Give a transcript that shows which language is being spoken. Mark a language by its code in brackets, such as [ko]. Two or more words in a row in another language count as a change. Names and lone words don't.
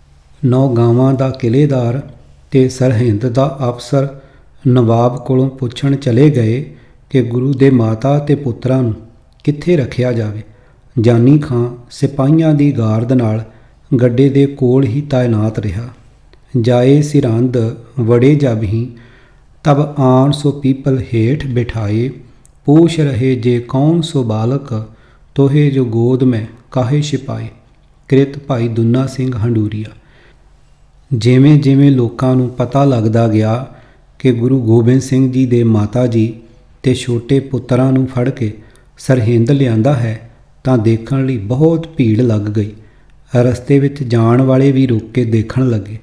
[pa] ਨੌਗਾਵਾਂ ਦਾ ਕਿਲੇਦਾਰ ਤੇ ਸਰਹਿੰਦ ਦਾ ਅਫਸਰ ਨਵਾਬ ਕੋਲੋਂ ਪੁੱਛਣ ਚਲੇ ਗਏ ਕਿ ਗੁਰੂ ਦੇ ਮਾਤਾ ਤੇ ਪੁੱਤਰਾਂ ਨੂੰ ਕਿੱਥੇ ਰੱਖਿਆ ਜਾਵੇ। ਜਾਨੀ ਖਾਂ ਸਿਪਾਹੀਆਂ ਦੀ ਗਾਰਦ ਨਾਲ ਗੱਡੇ ਦੇ ਕੋਲ ਹੀ ਤਾਇਨਾਤ ਰਿਹਾ। [bra] जाए सिरंद वड़े जब ही तब आन सो पीपल हेठ बिठाए, पूछ रहे जे कौन सो बालक, तोहे जो गोद में काहे छिपाए। [pa] ਕ੍ਰਿਤ ਭਾਈ ਦੁੰਨਾ ਸਿੰਘ ਹੰਡੂਰੀਆ। ਜਿਵੇਂ ਜਿਵੇਂ ਲੋਕਾਂ ਨੂੰ ਪਤਾ ਲੱਗਦਾ ਗਿਆ ਕਿ ਗੁਰੂ ਗੋਬਿੰਦ ਸਿੰਘ ਜੀ ਦੇ ਮਾਤਾ ਜੀ ਤੇ ਛੋਟੇ ਪੁੱਤਰਾਂ ਨੂੰ ਫੜ ਕੇ ਸਰਹਿੰਦ ਲਿਆਂਦਾ ਹੈ ਤਾਂ ਦੇਖਣ ਲਈ ਬਹੁਤ ਭੀੜ ਲੱਗ ਗਈ। ਰਸਤੇ ਵਿੱਚ ਜਾਣ ਵਾਲੇ ਵੀ ਰੁਕ ਕੇ ਦੇਖਣ ਲੱਗੇ।